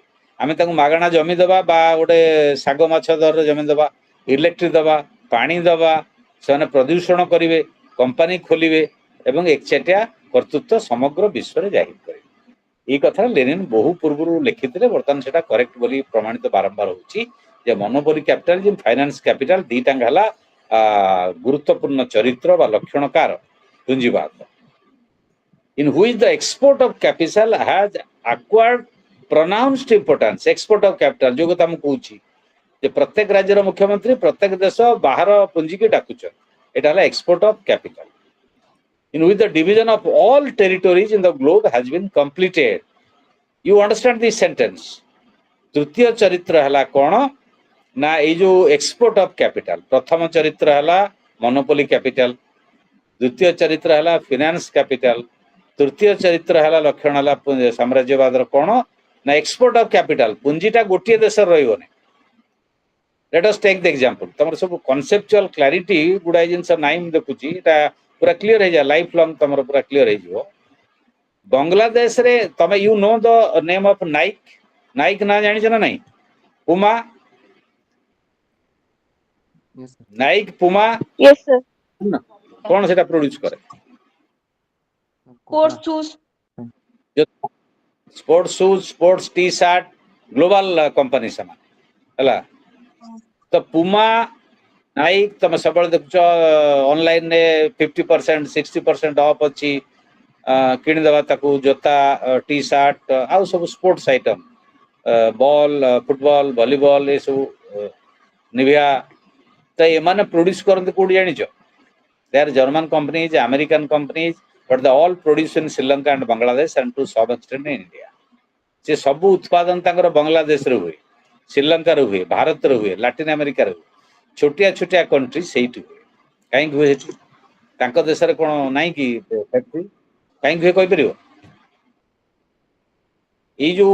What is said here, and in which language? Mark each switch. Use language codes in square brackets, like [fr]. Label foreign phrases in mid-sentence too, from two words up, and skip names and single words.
[or] ଆମେ ତାଙ୍କୁ ମାଗଣା ଜମି ଦେବା ବା ଗୋଟେ ଶାଗ ମାଛ ଦରରେ ଜମି ଦେବା, ଇଲେକ୍ଟ୍ରି ଦେବା, ପାଣି ଦେବା, ସେମାନେ ପ୍ରଦୂଷଣ କରିବେ, କମ୍ପାନୀ ଖୋଲିବେ ଏବଂ ଏକଚାଟିଆ କର୍ତ୍ତୃତ୍ୱ ସମଗ୍ର ବିଶ୍ୱରେ ଜାହିର କରିବେ। ଏଇ କଥା ଲେନିନ୍ ବହୁ ପୂର୍ବରୁ ଲେଖିଥିଲେ, ବର୍ତ୍ତମାନ ସେଟା କରେକ୍ଟ ବୋଲି ପ୍ରମାଣିତ ବାରମ୍ବାର ହଉଛି ଯେ [en] monopoly capitalism, finance capital [or] ଦିଟାଙ୍କ ହେଲା ଗୁରୁତ୍ୱପୂର୍ଣ୍ଣ ଚରିତ୍ର ବା ଲକ୍ଷଣକାର ପୁଞ୍ଜିବାଦ, [en] in which the export of capital has acquired pronounced importance. Export of capital [or] जो କଥା ମୁଁ କହୁଛି ଯେ ପ୍ରତ୍ୟେକ ରାଜ୍ୟର ମୁଖ୍ୟମନ୍ତ୍ରୀ ପ୍ରତ୍ୟେକ ଦେଶ ବାହାର ପୁଞ୍ଜିକି ଡାକୁଛନ୍ତି, ଏଟା ହେଲା [en] export of capital, in which the division of all territories in the globe has been completed. You understand this sentence? [or] ତୃତୀୟ ଚରିତ୍ର ହେଲା କଣ ନା ଏଇ ଯୋଉ [en] export of capital. [or] ପ୍ରଥମ ଚରିତ୍ର ହେଲା [en] monopoly capital, [or] ଦ୍ୱିତୀୟ ଚରିତ୍ର ହେଲା [en] finance capital, [or] ତୃତୀୟ ଚରିତ୍ର ହେଲା ଲକ୍ଷଣ ହେଲା ସାମ୍ରାଜ୍ୟବାଦର କଣ ନା [en] export of capital. [or] ପୁଞ୍ଜିଟା ଗୋଟିଏ ଦେଶରେ ରହିବନି। [en] let us take the example. [or] ତମର ସବୁ [en] conceptual clarity [or] ଗୁଡାଏ ଜିନିଷ ନାହିଁ ମୁଁ ଦେଖୁଛି, ଏଟା ପୁରା କ୍ଲିୟର ହେଇଯାଏ, [en] life long [or] ତମର ପୁରା କ୍ଲିୟର ହେଇଯିବ। ବାଂଲାଦେଶରେ ତମେ [en] you know the name of Nike, [or] ନାଇକ୍ ନା ଜାଣିଛ ନା ନାଇଁ? ପୁମା, ନାଇକ୍ ପୁମା [en] Yes, sir. [or] କଣ ସେଟା ପ୍ରୋଡ୍ୟୁସ କରେ? [en] Sports shoes. sports shoes, sports T shirt, global company [or] ସେମାନେ ହେଲା। ତ ପୁମା, ନାଇକ୍ ତମେ ସବୁବେଳେ ଦେଖୁଛ ଅନଲାଇନରେ 50% 60% ଅଫ୍ ଅଛି, କିଣିଦେବା ତାକୁ, ଜୋତା, [en] T shirt [or] ଆଉ ସବୁ [en] sports item, [or] ବଲ୍, ଫୁଟବଲ, ଭଲିବଲ ଏସବୁ, ନିଭିଆ। ତ ଏମାନେ ପ୍ରୋଡ୍ୟୁସ କରନ୍ତି କୋଉଠି ଜାଣିଛ? [en] They are German companies, American companies, but they all produce in Sri Lanka and Bangladesh and to some extent in India. [or] ସେ ସବୁ ଉତ୍ପାଦନ ତାଙ୍କର ବାଂଲାଦେଶରେ ହୁଏ, ଶ୍ରୀଲଙ୍କାରେ ହୁଏ, ଭାରତରେ ହୁଏ, ଲାଟିନ ଆମେରିକାରେ ହୁଏ, ଛୋଟିଆ ଛୋଟିଆ କଣ୍ଟ୍ରି ସେଇଠି ହୁଏ। କାହିଁକି ହୁଏ ସେଠି? ତାଙ୍କ ଦେଶରେ କଣ ନାହିଁ କି ଫ୍ୟାକ୍ଟ୍ରି? କାହିଁକି ହୁଏ କହିପାରିବ? ଏଇ ଯୋଉ